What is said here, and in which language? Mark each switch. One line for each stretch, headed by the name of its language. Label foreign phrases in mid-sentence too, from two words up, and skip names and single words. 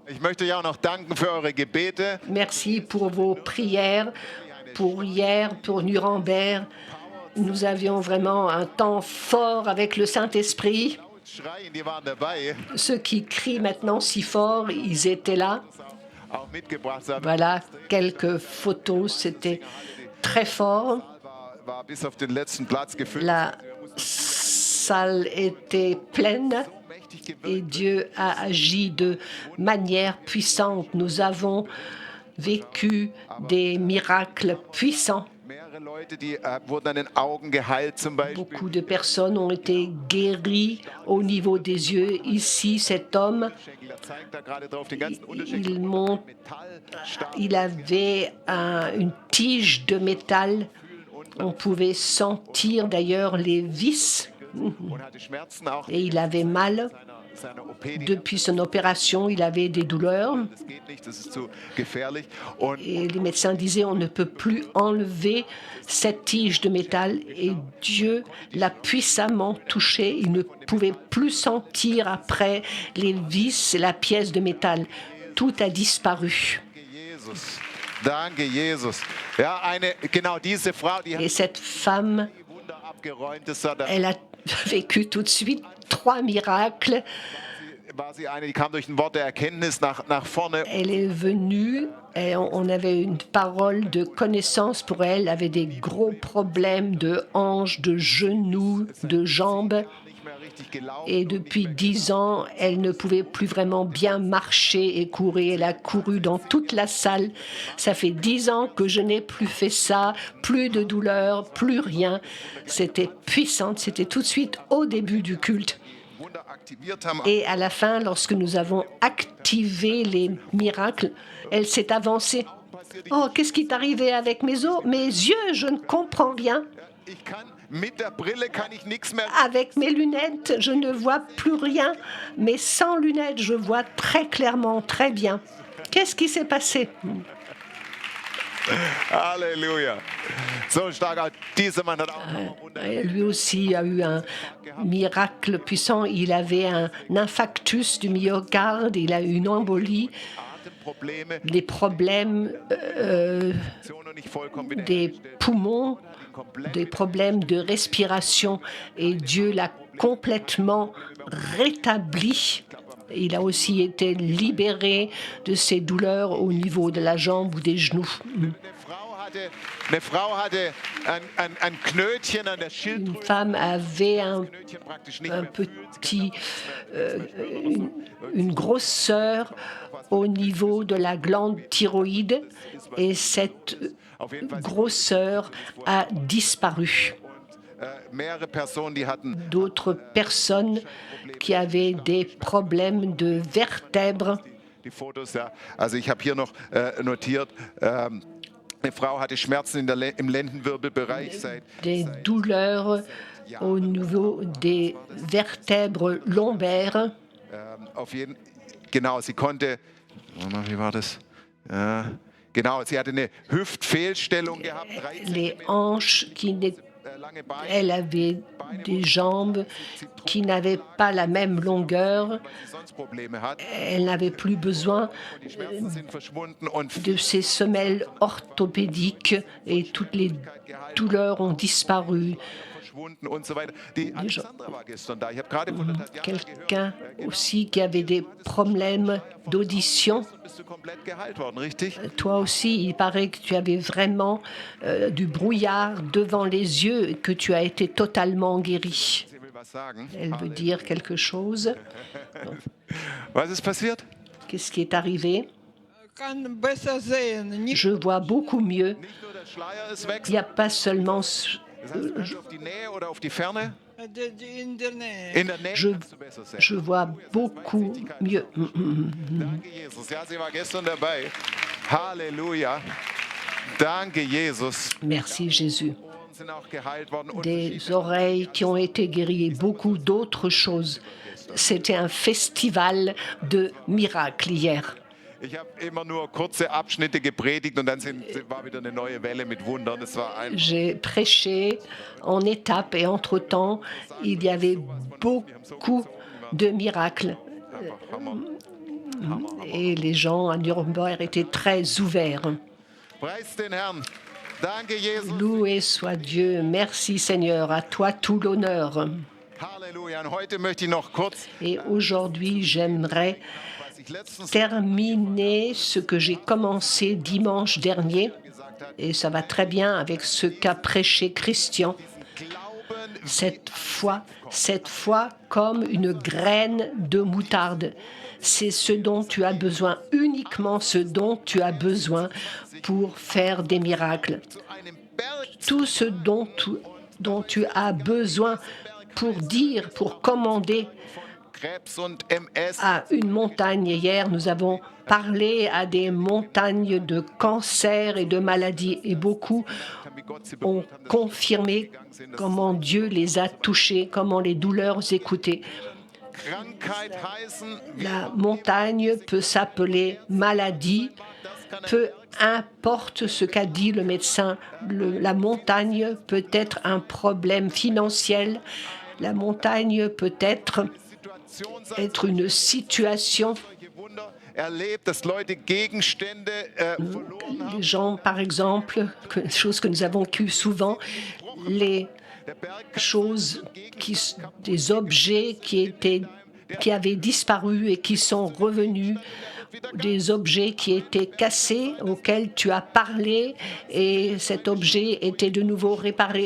German: Ich möchte euch auch noch danken für eure Gebete.
French: Merci pour vos prières. Pour hier, pour Nuremberg, nous avions vraiment un temps fort avec le Saint-Esprit.
German: Schreien, die waren dabei.
French: Ceux qui crient maintenant si fort, ils étaient là.
German: Auch mitgebracht. Es
French: Voilà quelques photos, c'était très fort.
German: war bis auf den letzten Platz gefüllt.
French: La salle était pleine et Dieu a agi de manière puissante. Nous avons vécu des miracles puissants.
German: Mehrere Leute, die wurden an den Augen geheilt zum Beispiel.
French: Beaucoup de personnes ont été guéries au niveau des yeux. Ici, cet homme,
German: Er zeigt da gerade drauf den ganzen Unterschied.
French: il, monte-
German: Metallstab.
French: il avait une tige de métal. On pouvait sentir d'ailleurs les vis
German: Und hatte Schmerzen auch
French: et il avait mal.
German: seiner OP. Die
French: Depuis son opération, il avait des douleurs
German: das geht nicht, das ist zu gefährlich. Und
French: et les médecins disaient on ne peut plus enlever cette tige de métal et Dieu l'a puissamment touché. Il ne pouvait plus sentir après les vis et la pièce de métal. Tout a disparu.
German: Jesus. Danke, Jesus. Ja, genau diese Frau, die hat
French: Et cette femme,
German: die Wunder abgeräumt. Das war,
French: elle a vécu tout de suite 3 miracles.
German: war sie eine, die kam durch ein Wort der Erkenntnis nach vorne.
French: Elle est venue, et on avait une parole de connaissance pour elle, elle avait des gros problèmes de hanches, de genoux, de jambes.
German: Nicht mehr richtig gelaufen.
French: Et depuis 10 ans, elle ne pouvait plus vraiment bien marcher et courir. Elle a couru dans toute la salle. Ça fait 10 ans que je n'ai plus fait ça, plus de douleur, plus rien. C'était puissant, c'était tout de suite au début du culte.
German: Wunder aktiviert haben.
French: Et à la fin, lorsque nous avons activé les miracles, elle s'est avancée. Oh, qu'est-ce qui est arrivé avec mes os, mes yeux? Je ne comprends rien.
German: Ich kann mit der Brille kann ich nichts mehr.
French: Avec mes lunettes, je ne vois plus rien. Mais sans lunettes, je vois très clairement, très bien. Qu'est-ce qui s'est passé?
German: Halleluja. So stark. Auch dieser Mann hat auch noch ein Wunder.
French: Lui aussi a eu un miracle puissant. Il avait un infarctus du myocarde, il a eu une embolie,
German: Atemprobleme.
French: des problèmes
German: Noch nicht vollkommen wieder
French: des poumons, des problèmes de respiration. Et Dieu l'a complètement rétabli. Il a aussi été libéré de ses douleurs au niveau de la jambe ou des genoux.
German: Eine Frau hatte ein Knötchen an der
French: Une
German: Schilddrüse.
French: femme avait
German: Knötchen praktisch nicht
French: un
German: mehr
French: petit, une grosseur au niveau de la glande thyroïde et cette grosseur a disparu.
German: Mehrere Personen, die hatten
French: D'autres personnes qui avaient des problèmes de vertèbres.
German: die Fotos, ja. Also ich habe hier noch notiert, eine Frau hatte Schmerzen im Lendenwirbelbereich seit
French: Des douleurs au niveau des vertèbres lombaires.
German: auf jeden genau, sie konnte, wie war das? Genau, sie hatte eine Hüftfehlstellung gehabt, 13
French: Les hanches qui n'étaient
German: lange Beine,
French: Elle avait des jambes qui n'avaient pas la même longueur.
German: weil sie sonst Probleme hat.
French: Elle n'avait plus besoin
German: Die Schmerzen sind verschwunden und
French: de ces semelles orthopédiques et toutes les douleurs ont disparu.
German: verschwunden und so weiter. Die Alexandra war gestern da. Ich habe gerade von der Tatjana gehört.
French: Quelqu'un aussi qui avait des problèmes d'audition.
German: Bist du komplett geheilt worden, richtig?
French: Toi aussi, il paraît que tu avais vraiment du brouillard devant les yeux et que tu as été totalement guéri.
German: Sie will was sagen.
French: Elle veut dire quelque chose.
German: Was ist passiert?
French: Qu'est-ce qui est arrivé?
German: kann besser sehen. Nicht
French: Je vois beaucoup mieux.
German: Nicht nur der Schleier ist weg,
French: Il n'y a pas seulement...
German: das heißt, du kannst auf die Nähe oder auf die Ferne. in der Nähe. In der Nähe
French: Je,
German: kannst du besser sehen.
French: je vois beaucoup mieux.
German: Danke, Jesus. Ja, sie war gestern dabei. Halleluja. Danke, Jesus.
French: Merci Jésus.
German: Ohren sind auch geheilt worden. Und
French: Des oreilles qui ont été guéries et beaucoup d'autres choses. C'était un festival de miracles hier.
German: ich habe immer nur kurze Abschnitte gepredigt und dann war wieder eine neue Welle mit Wundern. Es war ein
French: J'ai prêché en étapes et entre-temps, il y avait beaucoup de miracles.
German: einfach Hammer.
French: Et les gens à Nuremberg étaient très ouverts.
German: Preis den Herrn. Danke, Jesus.
French: Loué soit Dieu. Merci Seigneur. À toi tout l'honneur.
German: Halleluja. Und heute möchte ich noch kurz,
French: Et aujourd'hui, j'aimerais
German: was ich letztens
French: terminer ce que j'ai commencé dimanche dernier. Et ça va très bien avec ce qu'a prêché Christian.
German: glauben,
French: Cette foi comme une graine de moutarde. C'est ce dont tu as besoin, uniquement ce dont tu as besoin pour faire des miracles.
German: zu einem Berg
French: Tout ce dont tu as besoin pour dire, pour commander
German: Krebs und MS.
French: à une montagne. Hier, nous avons parlé à des montagnes de cancer et de maladies et beaucoup
German: Wie Gott sie
French: ont
German: berührt haben,
French: confirmé comment Dieu les a touchés, comment les douleurs écoutaient.
German: Krankheit heißen,
French: La montagne peut s'appeler maladie, peu importe ce qu'a dit le médecin. La montagne peut être un problème financier, la montagne peut être
German: Situation sein,
French: une situation.
German: solche Wunder erlebt, dass Leute Gegenstände verloren haben.
French: Les gens, par exemple, chose que nous avons vécue souvent, les
German: Der Berg
French: choses, des objets qui avaient disparu et qui sont revenus, des objets qui étaient cassés, auxquels tu as parlé, et cet objet était de nouveau réparé.